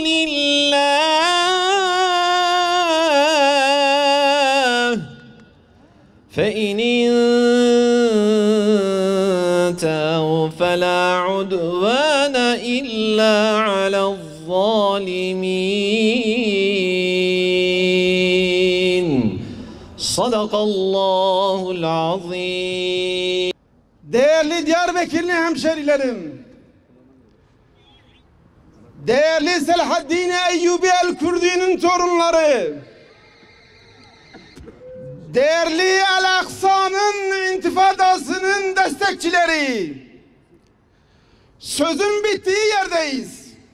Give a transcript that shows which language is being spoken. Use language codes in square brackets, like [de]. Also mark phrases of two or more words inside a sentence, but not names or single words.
[ar] لله فإن انتهوا فلا عدوان إلا على الظالمين صدق الله العظيم. [tr] Değerli Diyarbakırlı hemşerilerim, değerli Selahaddin Eyyubi el-Kürdi'nin torunları, değerli El-Aksa'nın intifadasının destekçileri, sözün bittiği yerdeyiz.